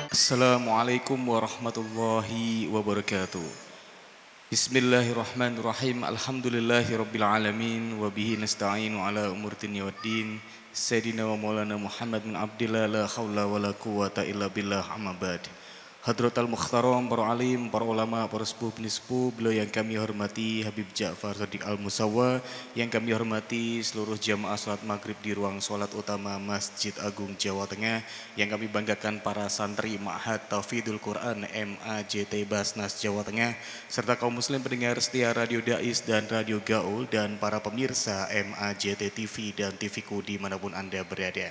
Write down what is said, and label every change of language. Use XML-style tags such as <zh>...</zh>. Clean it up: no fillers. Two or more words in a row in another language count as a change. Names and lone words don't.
<ar>السلام عليكم ورحمة الله وبركاته. بسم الله الرحمن الرحيم. الحمد لله رب العالمين وبه نستعين على أمور الدنيا والدين. سيدنا ومولانا محمد بن عبد الله لا حول ولا قوة إلا بالله أما بعد. حضرة المحترم,</ar> <id>para alim, para ulama, para</id> <jv>sepuh penispuh,</jv> <id>beliau yang kami hormati Habib Ja'far Shadiq Al-Musawwa, yang kami hormati seluruh jamaah salat maghrib di ruang salat utama Masjid Agung Jawa Tengah, yang kami banggakan para santri Ma'had Tauhidul Quran MAJT Basnas Jawa Tengah, serta kaum muslim pendengar setia Radio Dais dan Radio Gaul, dan para pemirsa MAJT TV dan TVku dimanapun Anda berada.</id>